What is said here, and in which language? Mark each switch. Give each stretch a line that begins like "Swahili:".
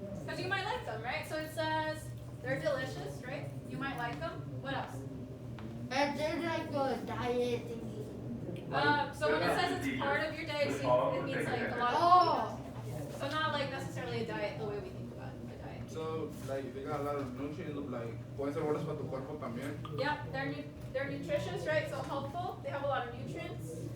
English: Because you might like them, right? So it says they're delicious, right? You might like them. What else? And they're like a diet thingy. So when it says it's part of your diet, it means like a lot of Oh. So not like necessarily a diet the way we think about a diet. So, like, they got a lot of nutrients, like,
Spanish: pueden ser buenos para tu cuerpo también.
English: Yep, they're nutritious, right? So helpful. They have a lot of nutrients.